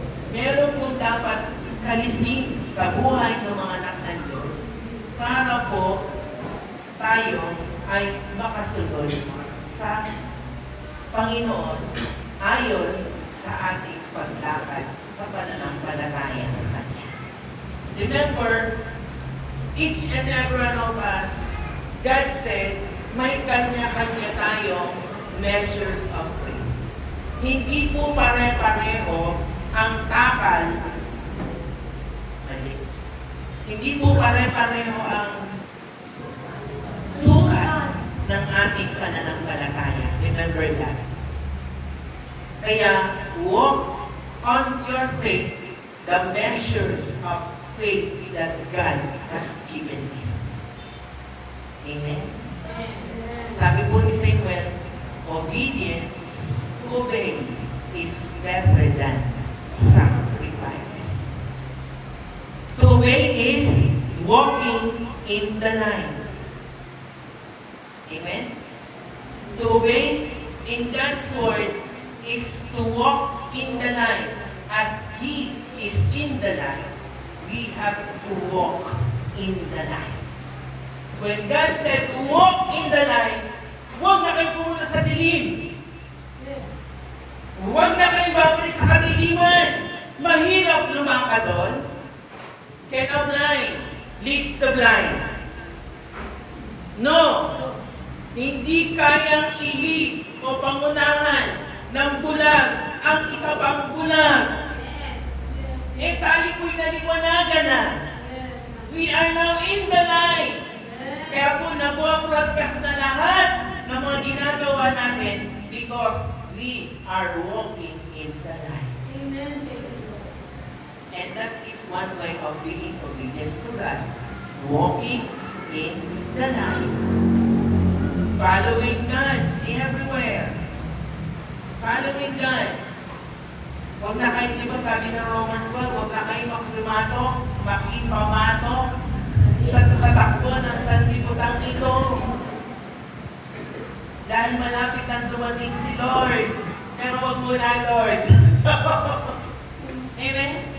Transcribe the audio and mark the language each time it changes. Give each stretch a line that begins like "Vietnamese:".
Filipino: Meron pong dapat kalisin sa buhay ng mga anak ng Diyos para po tayo ay makasunod sa Panginoon ayon sa ating paglakad sa pananampalataya sa Kanya.
English: Remember, each and every one of us, God said,
Filipino: may kanya-kanya tayong
English: measures of faith.
Filipino: Hindi po pare-pareho ang takal. Hindi po pare-pareho ang sukat ng ating pananampalataya.
English: Remember that.
Filipino: Kaya,
English: walk on your faith, the measures of faith that God has given you. Amen?
Filipino: Sabi po ni Samuel,
English: obedience to obey is better than sacrifice. To obey is walking in the line. Amen? To obey in God's word is to walk in the line. As He is in the line, we have to walk in the line. When God said to walk in the line,
Filipino: huwag na kayo pumunta sa dilim.
English: Yes.
Filipino: Huwag na kayo babalik sa kadiliman. Mahirap lumakad doon.
English: Can a blind leads the blind? No.
Filipino: Hindi kayang ilig o pangunahan ng bulag ang isa pang bulag. Eh tayo po'y naliwanagan na.
English: We are now in the line.
Filipino: Kaya po nabo-broadcast na lahat ng mga ginagawa natin
English: because we are walking in the line. Amen. And that is one way of being obedience to God. Walking in the line. Following God everywhere. Following God.
Filipino: Huwag na kayo, di ba sabi ng Romans 12, huwag na kayo makipamato sa takbo ng sanlibutan ito. Dahil malapit nang dumating si Lord. Pero wag muna, Lord. Amen?